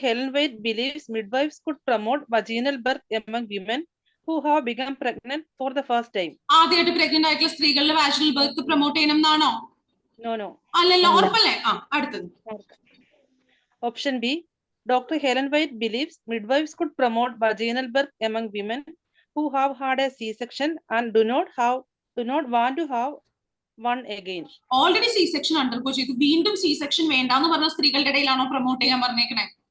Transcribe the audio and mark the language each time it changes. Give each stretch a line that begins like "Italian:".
English: Helen White believes midwives could promote vaginal birth among women who have become pregnant for the first time.
Malayalam: ആദ്യമായിട്ട് pregnant ആയിട്ടുള്ള സ്ത്രീകളിൽ വാജിനൽ birth promote ചെയ്യണം എന്നാണോ?
English: No.
Malayalam: അല്ലല്ലോ, ഉറപ്പല്ലേ? അടുത്തത്.
English: Option B. Dr. Helen White believes midwives could promote vaginal birth among women who have had a C-section and do not want to have one again.
Malayalam: Already C section undergo ചെയ്തു വീണ്ടും C section വേണ്ടാന്ന് പറഞ്ഞ സ്ത്രീകളുടെ ഇടയിലാണോ promote ചെയ്യാൻ പറഞ്ഞേക്കണേ?